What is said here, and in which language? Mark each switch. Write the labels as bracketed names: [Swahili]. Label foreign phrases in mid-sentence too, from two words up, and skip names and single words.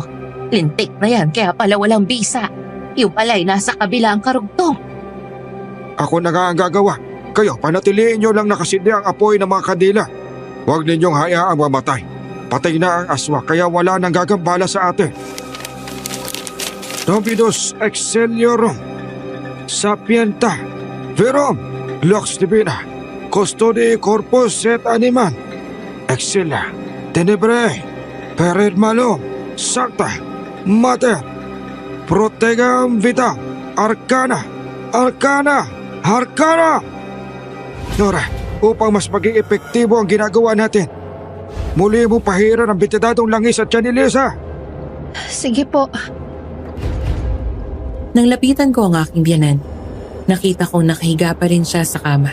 [Filipino] Lintik na yan kaya pala walang bisa. Yung pala'y nasa kabila ang karugtong. Ako na nga ang gagawa. Kayo, panatiliin niyo lang nakasindi ang apoy ng mga kandila. Huwag ninyong hayaang mamatay. Patay na ang aswa kaya wala nang gagambala sa atin. [Latin] Dominus Exceliorum, Sapienta, Verum, Lux Divina, Custodi Corpus et Animam, Exila, Tenebrae, Pered Malum, Sancta, Mater, Protegam Vitam, Arcana, Arcana, Arcana! [Filipino] Nora, upang mas maging epektibo ang ginagawa natin, muli mo pahiran ang bitidadong langis at Chanilisa. Sige po. Nang lapitan ko ang aking biyanan, nakita kong nakahiga pa rin siya sa kama.